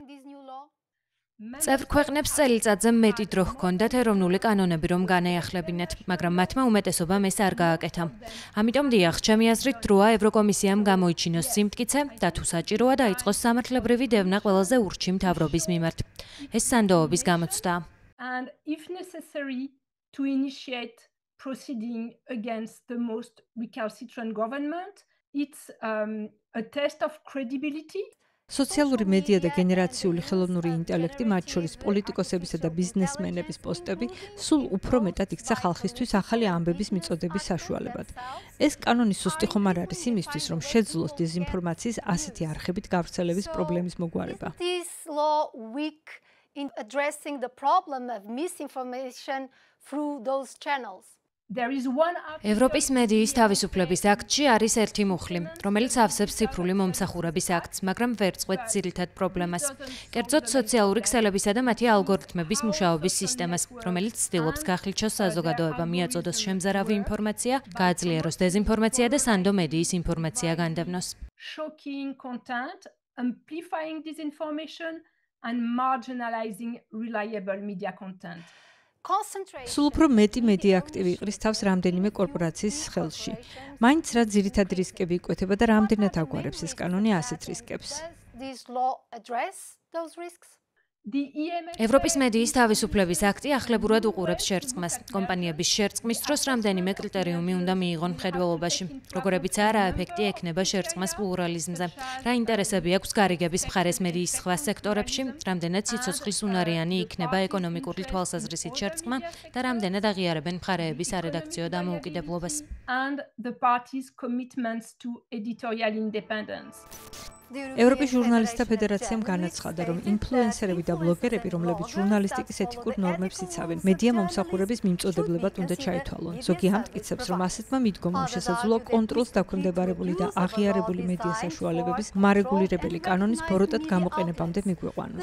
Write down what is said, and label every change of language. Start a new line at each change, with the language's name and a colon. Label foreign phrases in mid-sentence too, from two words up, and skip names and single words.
Georgian: წევრ ქვეყნებს წელიწადზე მეტი დრო ჰქონდათ ეროვნული კანონები რომ განეახლებინათ, მაგრამ მათმა უმეტესობამ ეს არ გააკეთა. ამიტომ დიახ, ჩემი აზრით დროა ევროკომისიამ გამოიჩინოს სიმტკიცე და თუ საჭიროა დაიწყოს სამართლებრივი დევნა ყველაზე ურჩი მთავრობის მიმართ. ეს სანდოობის გამოცდაა.
English: And if necessary to initiate proceeding against the most recalcitrant government, it's a test of credibility.
Georgian: სოციალური მედია და გენერაციული ხელოვნური ინტელექტი, მათ შორის პოლიტიკოსებისა და ბიზნესმენების პოსტები, სულ უფრო მეტად იქცა ხალხისთვის ახალი ამბების მიწოდების საშუალებად. ეს კანონი სუსტი ხომ არ არის იმისთვის, რომ შეძლოს დეზინფორმაციის ასეთი არხებით გავრცელების პრობლემის მოგვარება.
English: This law weak in addressing the problem of misinformation through those channels.
Georgian: ევროპის მედიის თავისუფლების აქტში არის ერთი მუხლი, რომელიც ავსებს ციფრული მომსახურების აქტს, მაგრამ ვერ წყვეტს ძირითად პრობლემას. კერძოდ სოციალური ქსელებისა და მათი ალგორითმების მუშაობის სისტემას, რომელიც ცდილობს გახლიჩოს საზოგადოება, მიაწოდოს შემზარავი ინფორმაცია, გააძლიეროს დეზინფორმაცია და სანდო მედიის ინფორმაცია განდევნოს.
English: Shocking content, amplifying disinformation and marginalizing reliable media content.
Georgian: სულ უფრო მეტი მედია აქტივი იყრის თავს რამდენიმე კორპორაციის ხელში. მაინც რა ძირითადი რისკები იკვეთება და რამდენად აგვარებს ეს კანონი ასეთ რისკებს. ევროპის მედიის თავისუფლების აქტი ახლებურად უყურებს შერწყმას. კომპანიების შერწყმის დროს რამდენიმე კრიტერიუმი უნდა მიიღონ მხედველობაში. როგორებიცაა რა ეფექტი ექნება შერწყმას პლურალიზმზე. რა ინტერესები აქვს გარიგების მხარეს მედიის სხვა სექტორებში, რამდენად სიცოცხლის უნარიანი იქნება ეკონომიკური თვალსაზრისით შერწყმა და რამდენად აღიარებენ მხარეების არედაქციო დამოუკიდებლობას.
English: And the parties' commitments to editorial independence.
Georgian: ევროპის ჟურნალისტთა ფედერაციამ განაცხადა, რომ ინფლუენსერები და ბლოგერები, რომლებიც ჟურნალისტიკის ეთიკურ ნორმებს იცავენ, მედია მომსახურების მიმწოდებლებად უნდა ჩაითვალონ. ზოგი ამტკიცებს, რომ ასეთმა მიდგომამ შესაძლოა კონტროლს დაქვემდებარებული და აღიარებული მედია საშუალებების მარეგულირებელი კანონის ბოროტად გამოყენებამდე მიგვიყვანოს.